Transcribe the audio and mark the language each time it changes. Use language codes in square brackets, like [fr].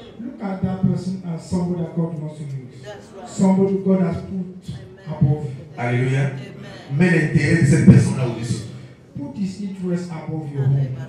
[en] Look at that person as somebody that God wants to use. Somebody God has put above you. Alléluia. [fr] Mets l'intérêt de cette personne-là au-dessus. [en] Put his interest above your own.